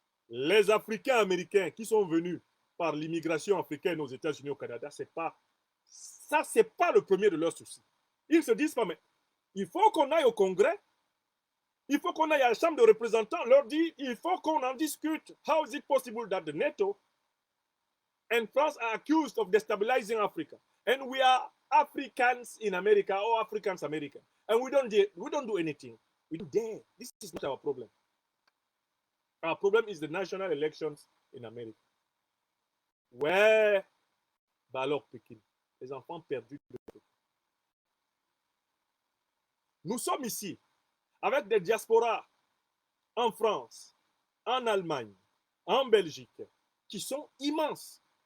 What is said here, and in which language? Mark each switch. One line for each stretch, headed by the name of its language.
French: Les Africains américains qui sont venus par l'immigration africaine aux États-Unis, au Canada, c'est pas le premier de leurs soucis. Ils se disent pas, mais il faut qu'on aille au Congrès, il faut qu'on aille à la Chambre de représentants, leur dire, il faut qu'on en discute.
English: How is it possible that the NATO and France are accused of destabilizing Africa? And we are Africans in America or Africans America. And we don't do anything. We don't dare. This is not our problem. Our problem is the national elections in America.
French: Ouais, bah alors Pékin, les enfants perdus. Nous sommes ici avec des diasporas en France, en Allemagne, en Belgique, qui sont immenses.